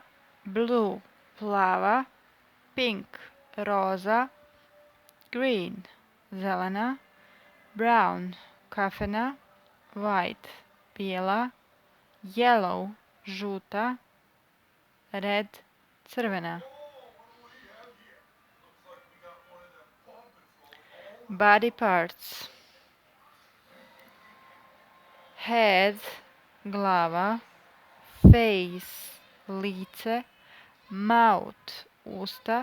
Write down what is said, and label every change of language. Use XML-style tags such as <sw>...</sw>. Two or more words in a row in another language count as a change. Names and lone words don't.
<bs>Blue, plava. Pink, roza. Green, zelena. Brown, kafena. White, bijela. Yellow, žuta. Red, crvena.</bs> <en>Body parts.</en> <bs>Head, glava. Face, lice. Mouth, usta.</bs>